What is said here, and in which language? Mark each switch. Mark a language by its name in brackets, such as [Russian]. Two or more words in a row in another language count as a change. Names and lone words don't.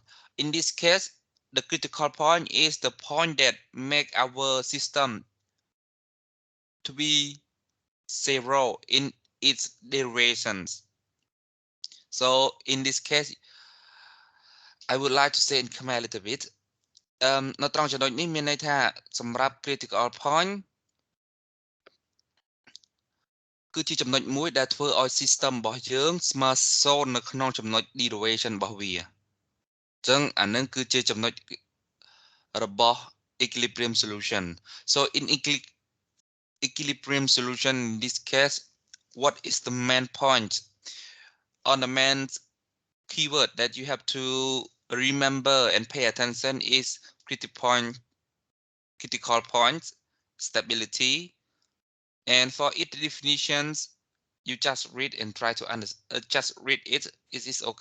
[English] In this case, the critical point is the point that make our system to be 0 in its derivations. So in this case, I would like to say in Khmer a little bit. [Khmer] នៅត្រង់ចំណុចនេះមានន័យថាសម្រាប់ [English] critical point [Khmer] គឺជាចំណុចមួយដែលធ្វើឲ្យ system របស់យើងស្មើ0នៅក្នុងចំណុច derivation របស់វាអញ្ចឹងអានឹងគឺជាចំណុចរបស់ [English] equilibrium solution. So in equilibrium solution in this case, what is the main point or the main keyword that you have to remember and pay attention is critical point, stability, and for its definitions you just read and try to just read it.